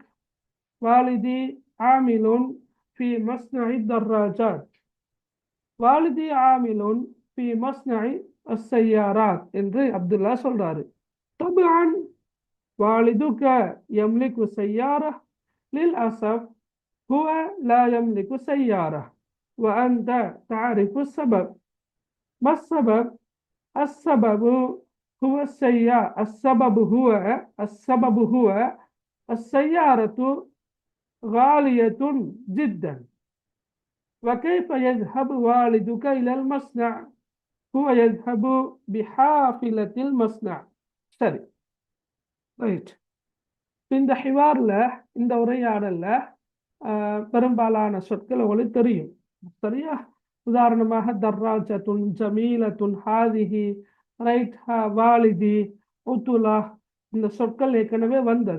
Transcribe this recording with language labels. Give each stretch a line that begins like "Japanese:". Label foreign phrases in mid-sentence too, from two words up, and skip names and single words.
Arabic: والدي عامل في مصنع الدراجات، والدي عامل في مصنع السيارات
Tamil: என்று அப்துல்லா சொல்றாரு.
Arabic: طبعا والدك يملك سيارة للأسف هو لا يملك سيارة وأنت تعرف السبب. ما السبب؟ السبب هو السيارة غالية جدا. وكيف يذهب والدك إلى المصنع؟ هو يذهب بحافلة المصنع.
Tamil: சரி, ரைட். இந்த ஹிவார்ல, இந்த உரையாடல்ல பெரும்பாலான சொற்கள் உங்களுக்கு தெரியும். சரியா? உதாரணமாக
Arabic: دراجة، جميلة، هذه,
Tamil: ரைட்,
Arabic: والدي، عطلة,
Tamil: இந்த சொற்கள் ஏற்கனவே வந்தது.